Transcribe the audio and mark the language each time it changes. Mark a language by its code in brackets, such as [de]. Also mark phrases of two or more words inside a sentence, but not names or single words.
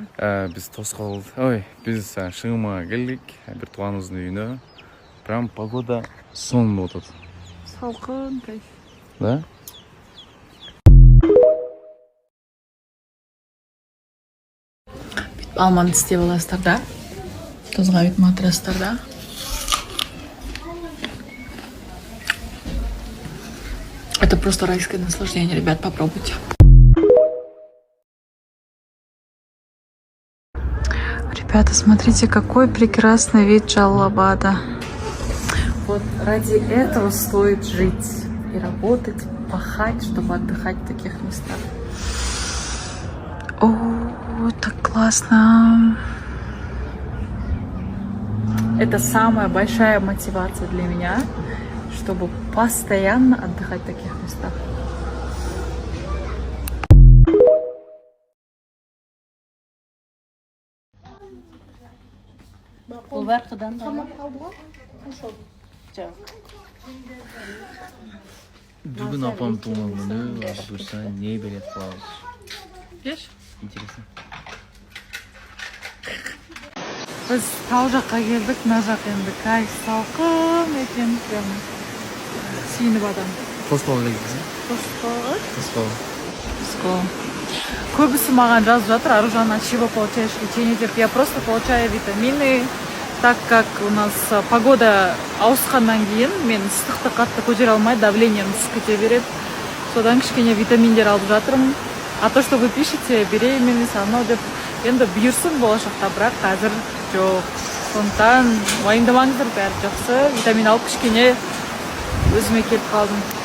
[kk] Біз біз шыңыма келдік, бір туғанымыздың үйіне. Прям погода сон болып отыр. Салқын, кайф. Да? Бүйтіп алманы істеп аласыздар да. Тұзға бүйтіп матрастар да. [ru] Это просто райское наслаждение, ребят, попробуйте. Ребята, смотрите, какой прекрасный вид Джалалабада. Вот ради этого стоит жить и работать, пахать, чтобы отдыхать в таких местах. О, так классно. Это самая большая мотивация для меня, чтобы постоянно отдыхать в таких местах. [kk] Бүгін апам туған күні, бұйырса не береді қалауыз. Еш? Интересно. Біз тау жаққа келдік, мына жақ енді кайф салқын екен, прям сүйініп адам. Тосқалы келдіңіз? Тосқалы? Көбісі маған жазып жатыр, Аружан, [ru] от чего получаешь лечение деп. Я просто получаю витамины, так как у нас погода [kk] ауысқаннан кейін мен ыстықты қатты көтере алмай, [ru] давлением [kk] түсіп кете береді. Содан кішкене витаминдер алып жатырмын. [ru] А то, что вы пишете, беременность, [kk] анау деп, енді бұйырсын болашақта, бірақ қазір жоқ. Сондықтан уайымдамаңыздар, бәрі жақсы. Витамин алып кішкене өзіме келіп қалдым.